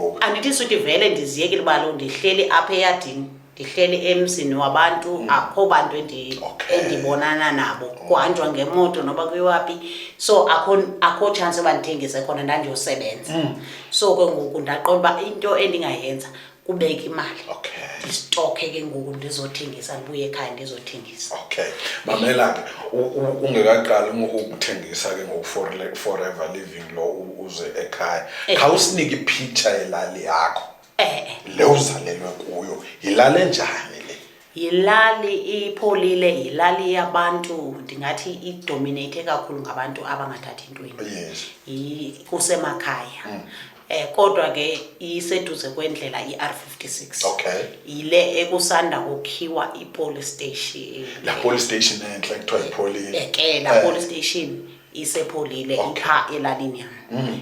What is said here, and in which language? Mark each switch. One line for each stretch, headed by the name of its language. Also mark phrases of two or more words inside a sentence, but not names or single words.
Xhosa: andithi iswiti vele ndiziyekile uba lo ndihleli apha eyadini ndihleli emzini wabantu akho bantu endibonana nabo kuhanjwa ngemoto noba kuyiwaphi so akho chance uba ndithengise khona ndandiyosebenza so ke ngoku ndaqonda uba into endingayenza kubeka imali ndistokhe ke ngoku ndizothengisa ndibuye ekhaya ndizothengisa. Okay, mamela ke ungekaqali ukuthengisa ke ngoku forever living lo uze ekhaya khawusinike ipicture yelali yakho le uzalelwe kuyo yilali enjani le? Yilali ipholile, yilali yabantu ndingathi idominate kakhulu ngabantu abangathathi ntweni. Yes. Kusemakhaya. Kodwa ke iseduze kwendlela iR56. Okay. Ile ekusanda ukhiwa
English: ipolice station.
Xhosa: La
English: police station
Xhosa: enhle kuthiwa iPholile. Ke la
English: police station
Xhosa: isepholile ipha elalini yami.